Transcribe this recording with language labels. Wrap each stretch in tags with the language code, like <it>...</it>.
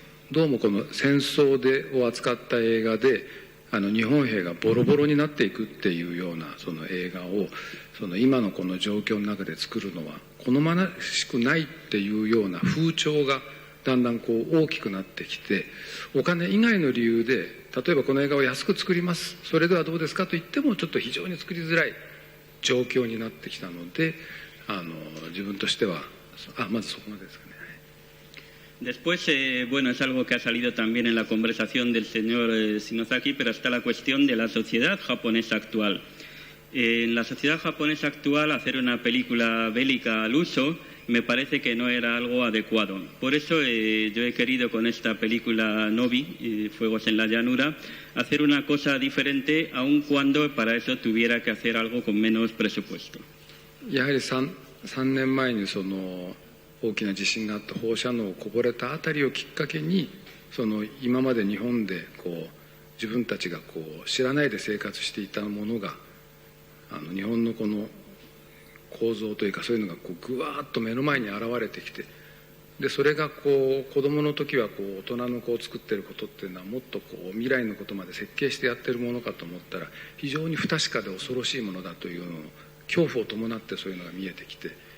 <ja>どうもこの戦争を扱った映画で日本兵がボロボロになっていくっていうようなその映画を今のこの状況の中で作るのは好ましくないっていうような風潮がだんだんこう大きくなってきてお金以外の理由で例えばこの映画を安く作りますそれではどうですかと言ってもちょっと非常に作りづらい状況になってきたので自分としてはまずそこまでですかね。</ja> <es>Después, bueno, es algo que ha salido también en la conversación del señor Shinozaki, pero está la cuestión de la sociedad japonesa actual. En la sociedad japonesa actual, hacer una película bélica al uso me parece que no era algo adecuado. Por eso yo he querido con esta película Novi, Fuegos en la Llanura, hacer una cosa diferente, aun cuando para eso tuviera que hacer algo con menos presupuesto.</es> <ja>やはり3年前に大きな地震があって放射能をこぼれたあたりをきっかけに今まで日本で自分たちが知らないで生活していたものが日本のこの構造というかそういうのがぐわーっと目の前に現れてきてでそれが子供の時は大人の作ってることっていうのはもっと未来のことまで設計してやってるものかと思ったら非常に不確かで恐ろしいものだというのを恐怖を伴ってそういうのが見えてきて</ja>